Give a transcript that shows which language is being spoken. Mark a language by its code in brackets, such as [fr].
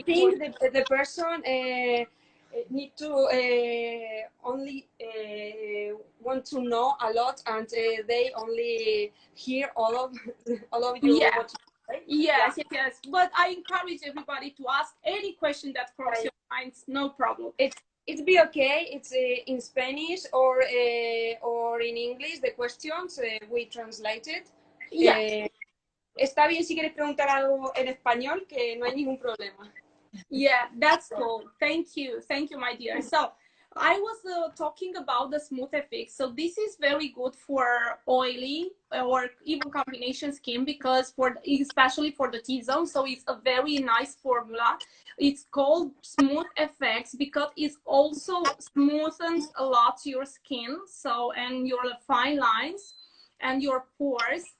[en] I think the person need to only want to know a lot, and they only hear all of you. Yeah. What you say. Yes, yes. But I encourage everybody to ask any question that crosses your minds. No problem. It's be okay. It's in Spanish or in English. The questions we translated. Yeah. [es] Está bien si quieres preguntar algo en español, que no hay ningún problema. [en] Yeah, that's cool. Thank you, my dear. So I was talking about the smooth effects. So this is very good for oily or even combination skin, because especially for the T-zone. So it's a very nice formula. It's called Smooth Effects because it also smoothens a lot your skin, so, and your fine lines and your pores.